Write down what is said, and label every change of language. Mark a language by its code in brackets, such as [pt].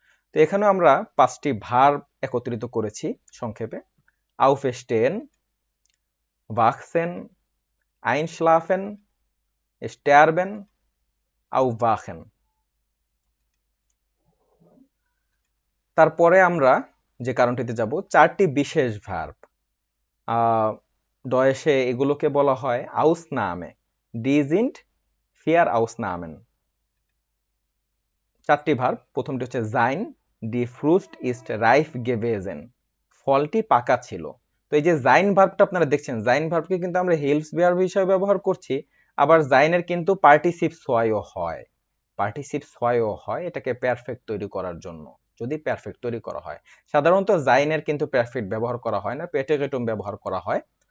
[bn] তো এখানে আমরা 5টি ভার্ব একত্রিত করেছি সংক্ষেপে: [de] aufstehen, wachsen, einschlafen, sterben, aufwachen। [bn] তারপরে আমরা যে কারণটিতে যাব, 4টি বিশেষ ভার্ব। ডয়েশে এগুলোকে বলা হয় [de] Ausnahme, die sind vier Ausnahmen। [bn] 4টি ভার্ব। প্রথমটি হচ্ছে sein, [de] die Frucht ist reif gewesen, [bn] ফলটি পাকা ছিল। তো এই যে sein ভার্বটা আপনারা দেখছেন, sein ভার্বকে কিন্তু আমরা হেল্পস ভার্ব হিসেবে ব্যবহার করছি, আবার sein এর কিন্তু পার্টিসিপস হয়ও হয়। পার্টিসিপস হয়ও হয় এটাকে পারফেক্ট তৈরি করার জন্য, যদি পারফেক্ট তৈরি করা হয়। সাধারণত sein এর কিন্তু পারফেক্ট ব্যবহার করা হয় না, প্রেডিকেটম ব্যবহার করা হয়।